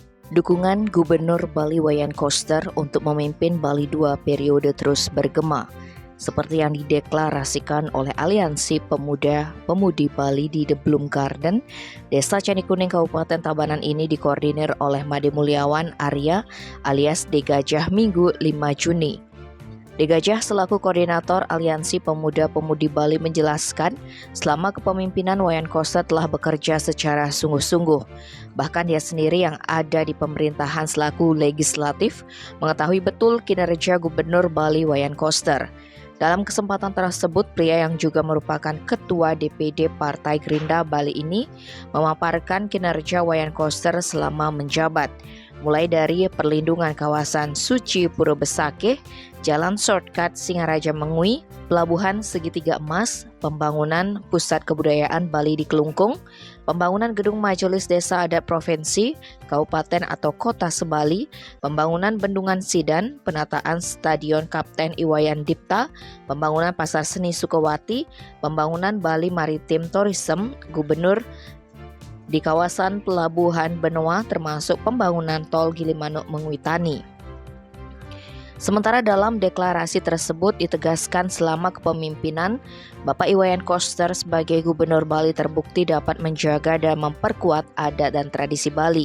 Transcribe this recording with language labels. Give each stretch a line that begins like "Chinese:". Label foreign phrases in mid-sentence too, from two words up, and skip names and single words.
Indonesian: Dukungan Gubernur Bali Wayan Koster untuk memimpin Bali 2 periode terus bergema, seperti yang dideklarasikan oleh Aliansi Pemuda-Pemudi Bali di The Bloom Garden, Desa Candi Kuning, Kabupaten Tabanan ini dikoordinir oleh Made Mulyawan Arya alias D Gajah Minggu 5 Juni. D Gajah selaku koordinator Aliansi Pemuda-Pemudi Bali menjelaskan, selama kepemimpinan Wayan Koster telah bekerja secara sungguh-sungguh. Bahkan dia sendiri yang ada di pemerintahan selaku legislatif mengetahui betul kinerja Gubernur Bali Wayan Koster. Dalam kesempatan tersebut, pria yang juga merupakan Ketua DPD Partai Gerindra Bali ini memaparkan kinerja Wayan Koster selama menjabat, mulai dari perlindungan kawasan Suci Pura Besakeh, jalan shortcut Singaraja Mengui, pelabuhan Segitiga Emas, pembangunan Pusat Kebudayaan Bali di Kelungkung, pembangunan Gedung Majelis Desa Adat Provinsi, Kabupaten atau Kota Sebali, pembangunan Bendungan Sidan, penataan Stadion Kapten Iwayan Dipta, pembangunan Pasar Seni Sukawati, pembangunan Bali Maritim Tourism, Gubernur di kawasan Pelabuhan Benoa termasuk pembangunan Tol Gilimanuk Mengwitani. Sementara dalam deklarasi tersebut ditegaskan selama kepemimpinan Bapak Iwayan Koster sebagai Gubernur Bali terbukti dapat menjaga dan memperkuat adat dan tradisi Bali.